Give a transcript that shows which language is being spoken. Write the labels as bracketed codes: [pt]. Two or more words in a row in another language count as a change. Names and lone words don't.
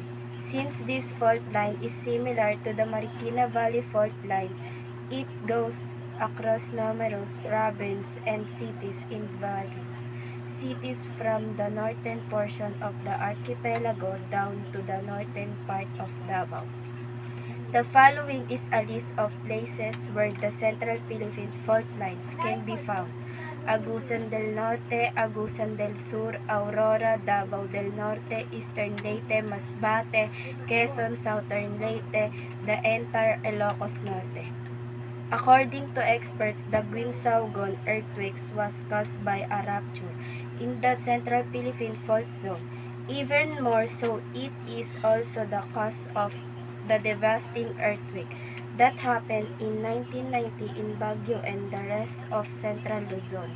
[en] Since this fault line is similar to the Marikina Valley Fault Line, it goes across numerous provinces and cities in various cities from the northern portion of the archipelago down to the northern part of Davao. The following is a list of places where the Central Philippine Fault Lines can be found: Agusan del Norte, Agusan del Sur, Aurora, Davao del Norte, Eastern Leyte, Masbate, Quezon, Southern Leyte, the entire Ilocos Norte. According to experts, the Guinsaogon earthquakes was caused by a rupture in the Central Philippine Fault Zone. Even more so, it is also the cause of the devastating earthquake that happened in 1990 in Baguio and the rest of Central Luzon.